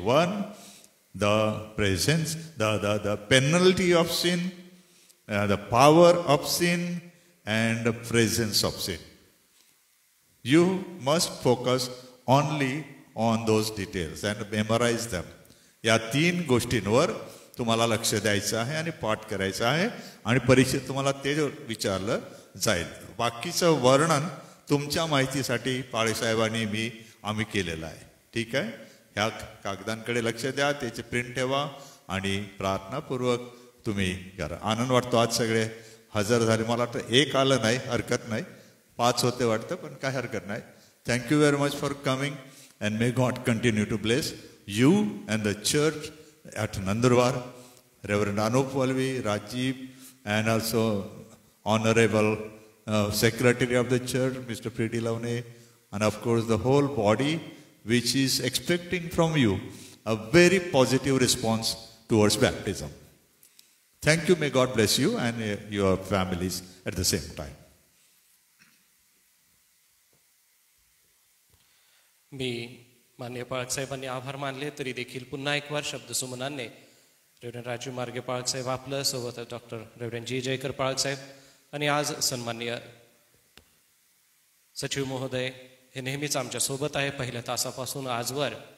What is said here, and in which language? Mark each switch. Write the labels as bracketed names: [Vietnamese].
[English] One, the presence, the penalty of sin, the power of sin, and the presence of sin. You must focus only on those details and memorize them. [Marathi] या 3 गोष्टींवर तुम्हाला लक्ष द्यायचं आहे आणि पाठ करायचं आहे आणि परीक्षेत तुम्हाला ते विचारलं जाईल. बाकीचं वर्णन तुमच्या माहितीसाठी पाळेसाहेबांनी आम्ही केलेलं आहे. ठीक आहे. ह्या कागदांकडे लक्ष द्या, त्याचे प्रिंट ठेवा आणि प्रार्थनापूर्वक तुम्ही करा. आनंद वाटतो आज सगळे हजर झाले. मला वाटतं 1 आलं नाही, हरकत नाही. 5 होते वाटतं, पण काय हरकत नाही. [English] Thank you very much for coming and may God continue to bless you and the church at Nandurbar. Reverend Anup Valvi, Rajiv, and also Honorable Secretary of the Church, Mr. Pretty Lavne, and of course the whole body, which is expecting from you a very positive response towards baptism. Thank you. May God bless you and your families at the same time. [Marathi] मी माननीय पाळक साहेबांनी आभार मानले तरी देखील पुन्हा एक वार शब्दसुमनांनी reverend Raju मार्गे पाळक साहेब आपलं सोबत डॉक्टर रेव्हरंड जी जयकर पाळक साहेब आणि आज सन्माननीय सचिव महोदय हे नेहमीच आमच्या सोबत आहे पहिल्या तासापासून आजवर.